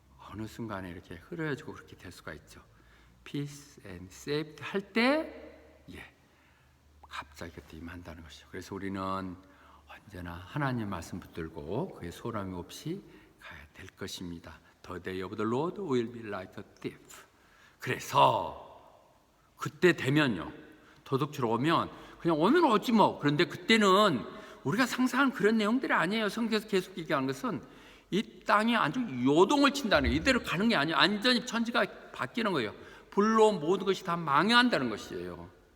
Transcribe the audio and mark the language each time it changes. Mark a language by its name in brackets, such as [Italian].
[Korean] 어느 순간에 이렇게 흐려지고 그렇게 될 수가 있죠. [English] Peace and safety [Korean] 할 때, 갑자기 그때 임한다는 것이죠. 그래서 우리는 언제나 하나님 말씀 붙들고 그의 소람이 없이 가야 될 것입니다. [English] The day of the Lord will be like a thief. [Korean] 그래서 그때 되면요, 도둑질 오면 그냥 오면 오지 뭐. 그런데 그때는 우리가 상상하는 그런 내용들이 아니에요. 성경에서 계속 얘기하는 것은 이 땅이 아주 요동을 친다는 거예요. 이대로 가는 게 아니에요. 완전히 천지가 바뀌는 거예요. 불로 모든 것이 다 망해한다는 것이에요.